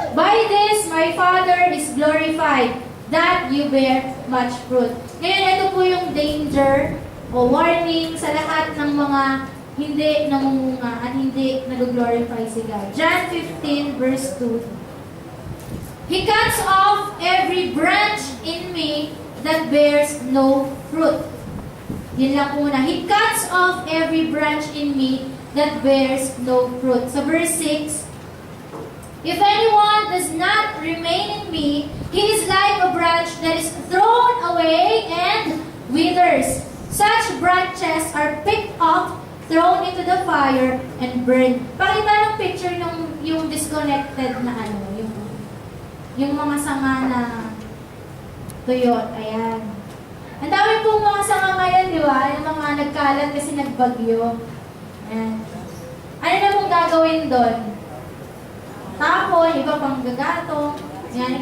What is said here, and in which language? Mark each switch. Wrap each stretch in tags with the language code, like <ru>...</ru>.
<en>By this, my Father is glorified, that you bear much fruit.</en> <tl>Ngayon, ito po yung danger o warning sa lahat ng mga hindi namumunga at hindi nag-glorify si God.</tl> <en>John 15 verse 2. He cuts off every branch in me that bears no fruit. Yun lang una. He cuts off every branch in me that bears no fruit. Sa verse 6, if anyone does not remain in me, he is like a branch that is thrown away and withers. Such branches are picked up, thrown into the fire, and burned.</en> <tl>Pakita ng picture ng yung disconnected na yung mga sanga na tuyot. Ayan. Ang dami pong mga sanga ngayon, di ba? Yung mga nagkalat kasi nagbagyo. Ayan. Ano na pong gagawin doon? Tapon, iba pang gagatong. Ayan.</tl>